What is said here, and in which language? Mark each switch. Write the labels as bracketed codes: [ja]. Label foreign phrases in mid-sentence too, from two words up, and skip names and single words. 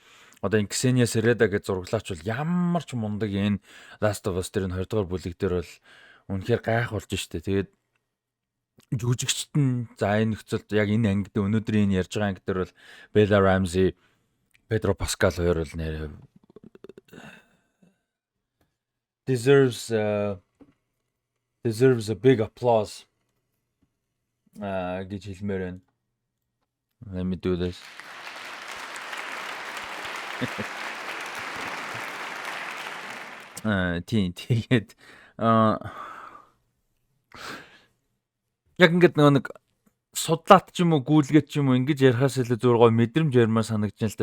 [mn] Одоо энэ Ксения Середа гэж зураглагч бол ямар ч мундаг энэ Last of Us дээр нь 20 дугаар бүлэг дээр бол үнэхээр гайхуулж штэ. Тэгээд жүжигчт нь за энэ нөхцөлд яг энэ ангид өнөөдрийн ярьж байгаа анги дээр бол Bella Ramsey, Pedro Pascal хоёр бол нэр [en] deserves a big applause [mn] гэж хэлмээр байна. [en] Let me do this. [mn] Тэгээд яг ингээд нэг судлаат ч юм уу гүйлгээд ч юм уу ингэж ярихаас илүү зүгээр гоо мэдрэмж ярмаар санагдаж байна л да.